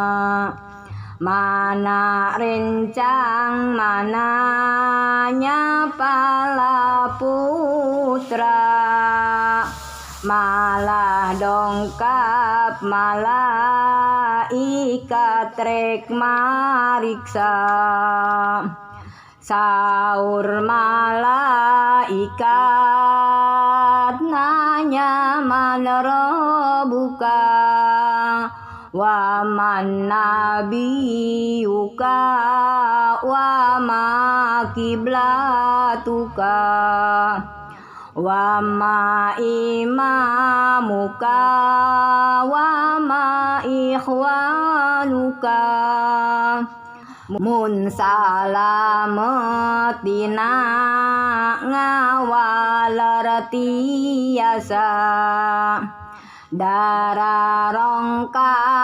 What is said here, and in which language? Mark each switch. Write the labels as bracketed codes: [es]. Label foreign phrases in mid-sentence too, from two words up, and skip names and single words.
[su] Mana rencang mana nyapala putra, malah dongkap malaikat rek mariksa. Saur malaikat nanya [ar] من ربك، ومن نبيك، وما قبلتك، وما إمامك، وما إخوانك. [su] Mun salamet dina ngawaler tiasa, dararong